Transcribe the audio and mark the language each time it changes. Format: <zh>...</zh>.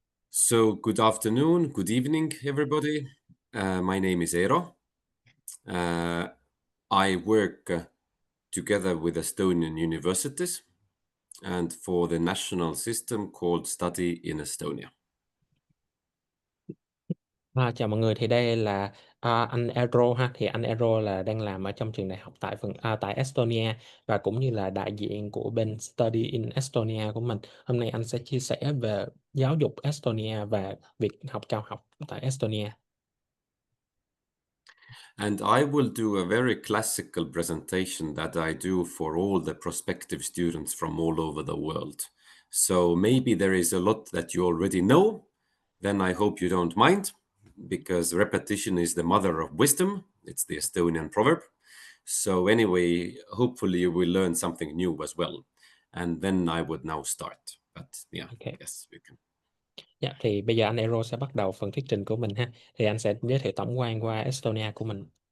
<en>So good afternoon, good evening, everybody. My name is Eero. I work together with Estonian universities and for the national system called Study in Estonia.</en> <vi>Chào mọi người, thì đây là anh Errol ha. Thì anh Errol là đang làm ở trong trường đại học tại Estonia, và cũng như là đại diện của bên Study in Estonia của mình. Hôm nay anh sẽ chia sẻ về giáo dục Estonia và việc học cao học tại Estonia.</vi> <en>And I will do a very classical presentation that I do for all the prospective students from all over the world. So maybe there is a lot that you already know, then I hope you don't mind, because repetition is the mother of wisdom. It's the Estonian proverb. So anyway, hopefully you will learn something new as well. And then I would now start. But yeah, Okay. yes, we can.</en> <vi>Dạ, thì bây giờ anh Eero sẽ bắt đầu phần thuyết trình của mình ha. Thì anh sẽ giới thiệu tổng quan qua Estonia của mình.</vi>